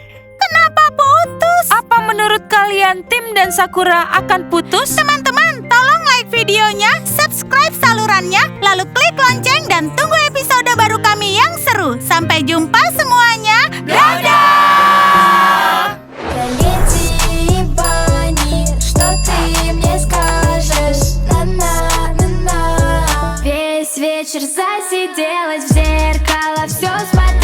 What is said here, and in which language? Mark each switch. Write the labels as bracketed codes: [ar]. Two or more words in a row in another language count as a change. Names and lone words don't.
[id] Kenapa putus? Apa menurut kalian Tim dan Sakura akan putus? Teman-teman, tolong like videonya, subscribe salurannya, lalu klik lonceng dan tunggu episode baru kami yang seru. Sampai jumpa semuanya. Dadah! [ru] Я не Тибани, что ты мне скажешь? На-на-на-на. Весь вечер засиделась в зеркало, все